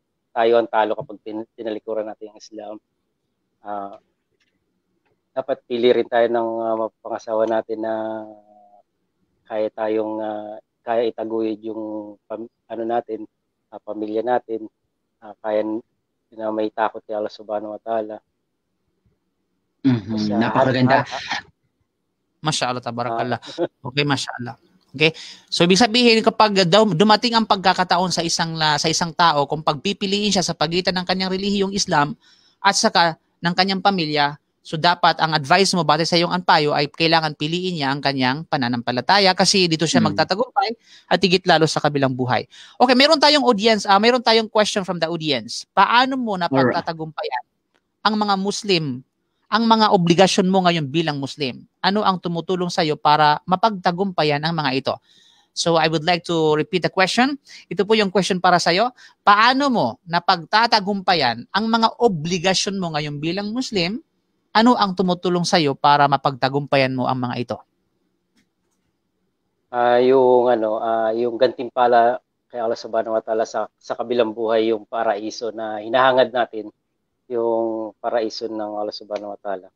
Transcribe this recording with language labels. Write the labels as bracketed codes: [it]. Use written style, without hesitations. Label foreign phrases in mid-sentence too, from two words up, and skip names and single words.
[tl] Tayo ang talo kapag tinalikuran natin ang Islam. Dapat pili rin tayo ng pangasawa natin na kaya itaguyod yung pamilya natin, kaya na may takot kay Allah [ar] سبحانه وتعالى. [tl] Napakaganda. [ar] ما شاء الله، تبارك الله. [en] Okay, mashallah. Okay? [tl] So ibig sabihin, kapag dumating ang pagkakataon sa isang tao, kung pagpipiliin siya sa pagitan ng kanyang relihiyong Islam at saka ng kanyang pamilya, So dapat ang advice mo batay sa iyong payo ay kailangan piliin niya ang kanyang pananampalataya kasi dito siya magtatagumpay at higit lalo sa kabilang buhay. Okay, meron tayong meron tayong [en] question from the audience. [tl] Paano mo na pagtatagumpayan ang mga Muslim, ang mga obligasyon mo ngayon bilang Muslim? Ano ang tumutulong sa iyo para mapagtagumpayan ang mga ito? [en] So I would like to repeat the question. [tl] Ito po yung question para sa iyo. Paano mo na pagtatagumpayan ang mga obligasyon mo ngayon bilang Muslim? Ano ang tumutulong sa iyo para mapagtagumpayan mo ang mga ito? Yung gantimpala kay Allah [ar] سبحانه وتعالى [tl] sa kabilang buhay, yung paraiso na hinahangad natin, yung paraiso ng Allah [ar] سبحانه وتعالى.